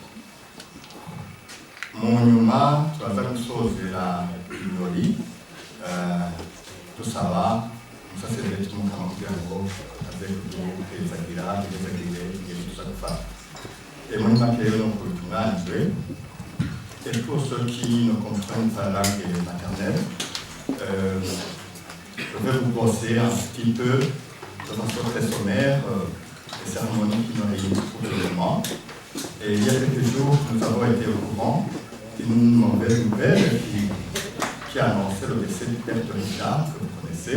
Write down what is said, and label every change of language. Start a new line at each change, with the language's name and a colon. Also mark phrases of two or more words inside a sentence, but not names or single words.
Rundi: Mu nyuma turaza gusozera ibirori dusaba umusaseredoti w'umukama kugira ngo aze kuduhezagira duhezagire igihe tuza gufata. Muri make rero nuko bitunganijwe.
French: Et pour ceux qui ne comprennent pas la langue maternelle, je vais vous brosser un petit peu, de façon très sommaire, les cérémonies qui nous réunissent pour le moment. Et il y a quelques jours, nous avons été au courant d'une mauvaise nouvelle qui annonçait le décès du père de Richard, que vous connaissez.